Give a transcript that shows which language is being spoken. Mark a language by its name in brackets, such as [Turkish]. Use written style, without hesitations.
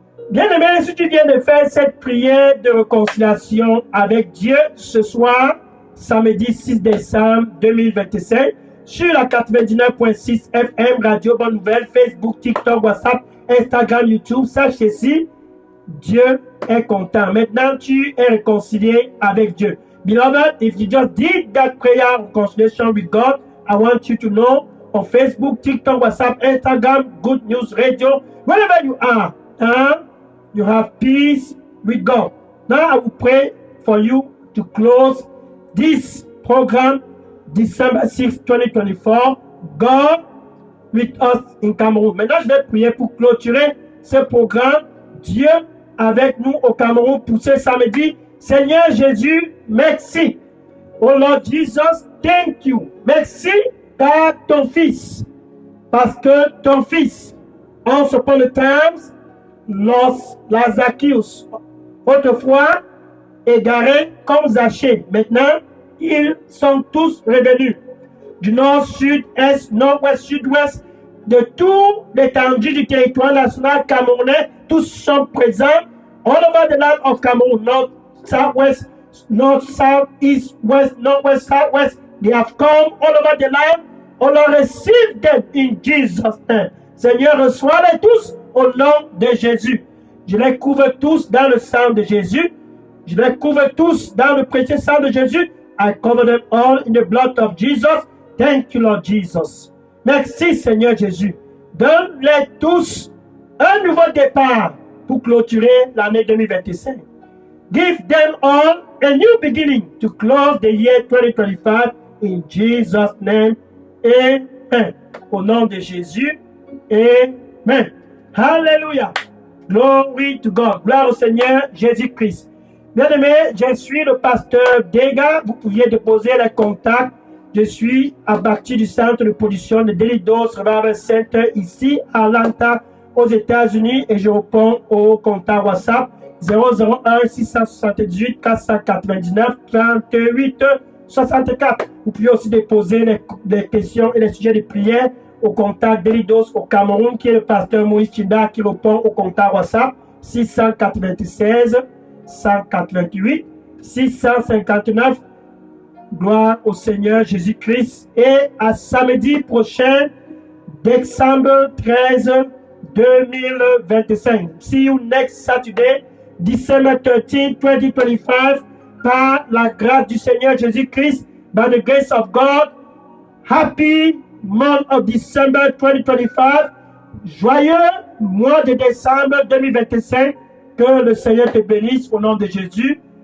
[French] Bien-aimé, si tu viens de faire cette prière de réconciliation avec Dieu ce soir, samedi 6 décembre 2025, sur la 99.6 FM, Radio Bonne Nouvelle, Facebook, TikTok, WhatsApp, Instagram, YouTube, sache ceci, Dieu est content. Maintenant, tu es réconcilié avec Dieu. [English] Beloved, if you just did that prayer of reconciliation with God, I want you to know on Facebook, TikTok, WhatsApp, Instagram, Good News Radio, wherever you are, you have peace with God. Now I will pray for you to close this program December 6, 2024. God with us in Cameroon. [French] Maintenant, je vais prier pour clôturer ce programme. Dieu avec nous au Cameroun pour ce samedi. Seigneur Jésus, merci. [English] Oh Lord Jesus, thank you. [French] Merci par ton Fils. Parce que ton Fils, [English] once upon a time, lost Zacchaeus. [French] Autrefois, égarés comme Zachée. Maintenant, ils sont tous revenus. Du nord, sud, est, nord-ouest, sud-ouest, de tout l'étendue du territoire national camerounais, tous sont présents [English] all over the land of Cameroon, north, southwest, north, south, east, west, northwest, southwest. They have come all over the land. Oh Lord, receive them in Jesus' name. [French] Seigneur, reçois-les tous au nom de Jésus. Je les couvre tous dans le sang de Jésus. Je les couvre tous dans le précieux sang de Jésus. [English] I cover them all in the blood of Jesus. Thank you, Lord Jesus. [French] Merci, Seigneur Jésus. Donne-les tous un nouveau départ pour clôturer l'année 2025. [English] Give them all a new beginning to close the year 2025 in Jesus' name. [French] Amen. Au nom de Jésus. Amen. Hallelujah. [English] Glory to God. [French] Gloire au Seigneur Jésus-Christ. Bien-aimés, je suis le pasteur Dega. Vous pouviez déposer les contacts. Je suis à partir du centre de pollution de Delidos Revival Center ici à Atlanta, aux États-Unis, et je réponds au contact WhatsApp 001 678 499 38 64. Vous pouvez aussi déposer les questions et les sujets de prière au contact Delidos au Cameroun, qui est le pasteur Moïse Chinda, qui répond au contact WhatsApp 696 188 659. Gloire au Seigneur Jésus-Christ. Et à samedi prochain, décembre 13, 2025. [English] See you next Saturday, December 13, 2025. [French] Par la grâce du Seigneur Jésus-Christ, [English] by the grace of God. Happy month of December 2025. [French] Joyeux mois de décembre 2025. Que le Seigneur te bénisse au nom de Jésus.